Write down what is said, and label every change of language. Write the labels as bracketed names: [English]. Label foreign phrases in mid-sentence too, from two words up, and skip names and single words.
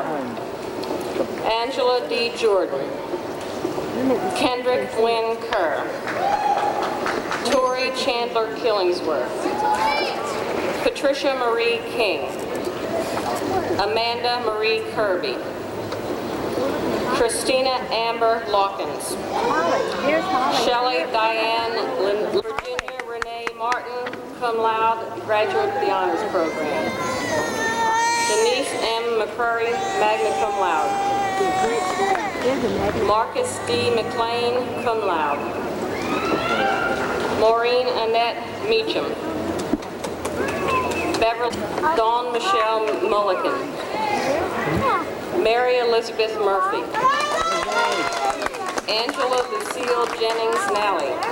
[English] Angela D. Jordan, Kendrick Wynn Kerr, Tori Chandler Killingsworth, Patricia Marie King, Amanda Marie Kirby, Christina Amber Lawkins, Shelley Diane Virginia Renee Martin, [Latin] cum laude, [English] graduate of the Honors Program. Denise M. [Latin] McCurry, magna cum laude. [English] Marcus D. McLean, [Latin] cum laude. [English] Maureen Annette Meacham. Beverly Dawn Michelle Mulligan. Mary Elizabeth Murphy. Angela Lucille Jennings Nally.